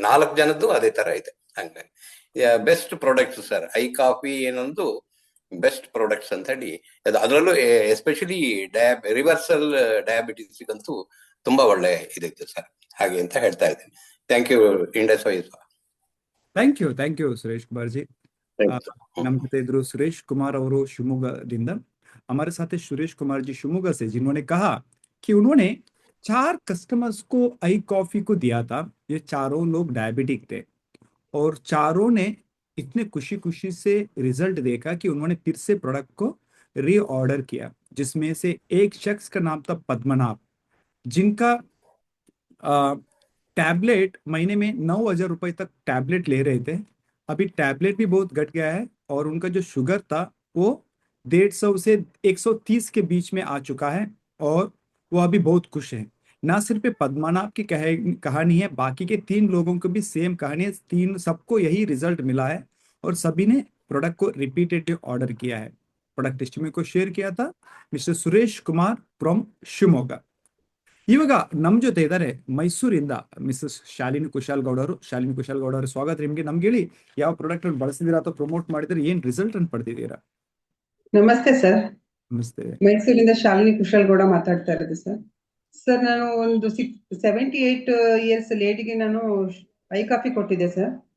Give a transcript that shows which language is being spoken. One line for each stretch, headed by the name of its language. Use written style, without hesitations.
Kannada: 4 ಜನದ್ದು ಅದೇ ತರ ಇದೆ. ಹಂಗಾಗಿ best products sir. I coffee ಏನೊಂದು ಬೆಸ್ಟ್ ಪ್ರಾಡಕ್ಟ್ಸ್ ಅಂತ ಹೇಳಿ, ಅದರಲ್ಲೂ ಎಸ್ಪೆಷಲಿ ರಿವರ್ಸಲ್ ಡಯಾಬಿಟಿಸ್ಗಂತೂ ತುಂಬಾ ಒಳ್ಳೆ ಇದಿತ್ತು ಸರ್, ಹಾಗೆ ಅಂತ ಹೇಳ್ತಾ ಇದ್ದೀನಿ.
English: Thank you Indus Wise. Thank you Suresh Kumar ji.
Kannada: ನಮ್ಮ ಜೊತೆ ಇದ್ರು ಸುರೇಶ್ ಕುಮಾರ್ ಅವರು ಶಿವಮೊಗ್ಗದಿಂದ.
Hindi: हमारे साथ है सुरेश कुमार जी शिवमोगा से, जिन्होंने कहा कि उन्होंने 4 कस्टमर्स को आई कॉफी को दिया था। ये चारों लोग डायबिटिक थे, और चारों ने इतने खुशी से रिजल्ट देखा कि उन्होंने फिर से प्रोडक्ट को रीऑर्डर किया, जिसमें से एक शख्स का नाम था पद्मनाभ, जिनका टैबलेट महीने में 9,000 रुपए तक टैबलेट ले रहे थे। अभी टैबलेट भी बहुत घट गया है, और उनका जो शुगर था वो 150 से 130 के बीच में आ चुका है, और वो अभी बहुत खुश है। ना सिर्फ पद्मनाभ की कहानी है, बाकी के 3 लोगों को भी सेम कहानी है। सबको यही रिजल्ट मिला है, और सभी ने प्रोडक्ट को रिपीटेडली ऑर्डर किया है। प्रोडक्ट टेस्टिमनी को शेयर किया था मिस्टर सुरेश कुमार फ्रॉम ಶಿವಮೊಗ್ಗ.
Kannada: ಇವಾಗ ನಮ್ ಜೊತೆ ಇದ್ದಾರೆ ಮೈಸೂರಿಂದ ಮಿಸಸ್ ಶಾಲಿನಿ ಕುಶಾಲ್ ಗೌಡ ಅವರು. ಶಾಲಿನಿ ಕುಶಾಲ್ ಗೌಡ ಅವರು, ಸ್ವಾಗತ ನಿಮ್ಗೆ. ನಮ್ಗೆ ಹೇಳಿ, ಯಾವ ಪ್ರಾಡಕ್ಟ್ ಅನ್ನು ಬಳಸಿದೀರಾ ಅಥವಾ ಪ್ರಮೋಟ್ ಮಾಡಿದ್ರೆ ಏನ್ ರಿಸಲ್ಟ್ ಅನ್ನು ಪಡೆದಿದ್ದೀರಾ? ನಮಸ್ತೆ ಸರ್. ನಮಸ್ತೆ. ಮೈಸೂರಿಂದ ಶಾಲಿನಿ ಕುಶಾಲ್ ಗೌಡ ಮಾತಾಡ್ತಾ ಇರೋದು ಸರ್. ಸರ್, ನಾನು ಒಂದು 78 ಇಯರ್ಸ್ ಲೇಡಿಗೆ ನಾನು ಐ ಕಾಫಿ ಕೊಟ್ಟಿದ್ದೆ ಸರ್.